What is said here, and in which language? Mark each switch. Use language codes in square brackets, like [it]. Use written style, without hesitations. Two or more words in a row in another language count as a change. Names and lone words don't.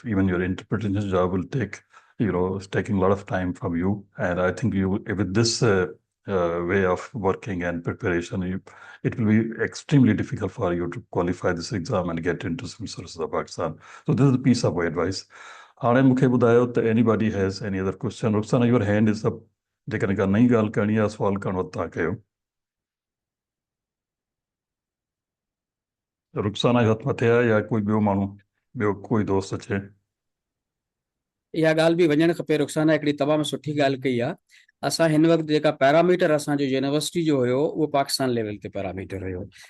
[en] Even your interpretation job will take, it's taking a lot of time from you. And I think you, with this way of working and preparation, it will be extremely difficult for you to qualify this exam and get into civil services of Pakistan. So this is a piece of advice. [sd] हाणे मूंखे ॿुधायो त [en] anybody has any other question? Ruxana, your hand is up. [sd] जेकॾहिं का नई ॻाल्हि करणी आहे, सवाल करणो तव्हां कयो. रुखसाना जो हथ मथे आहे या कोई ॿियो माण्हू, ॿियो कोई दोस्त अचे? इहा ॻाल्हि बि वञणु खपे। रुखसाना हिकिड़ी तमामु सुठी ॻाल्हि कई आहे। असां हिन वक़्तु जेका पैरामीटर असांजो यूनिवर्सिटी जो हुयो उहो पाकिस्तान लेवल ते पैरामीटर हुयो।